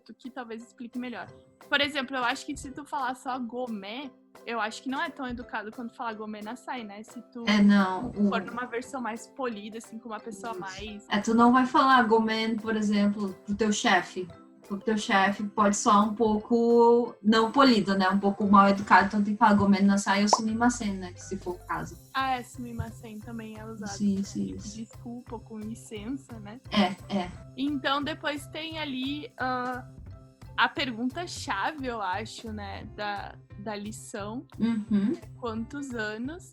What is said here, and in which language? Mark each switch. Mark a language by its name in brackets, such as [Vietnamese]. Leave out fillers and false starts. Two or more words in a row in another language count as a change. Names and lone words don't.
[Portuguese] Tu que talvez explique melhor. Por exemplo, eu acho que se tu falar só gomé, eu acho que não é tão educado quanto falar gomenasai, né? Se tu for numa versão mais polida, assim, com uma pessoa mais... Tu não vai falar gomen, por exemplo, pro teu chefe. O teu chefe pode soar um pouco não polido, né? Um pouco mal educado, então tem que falar [Japanese] ごめんなさい [Portuguese] ou sumimasen, né? Que se for o caso. Sumimasen também é usado. Sim. Desculpa ou com licença, né? É. Então depois tem ali a pergunta-chave, eu acho, né? Da lição. Quantos anos?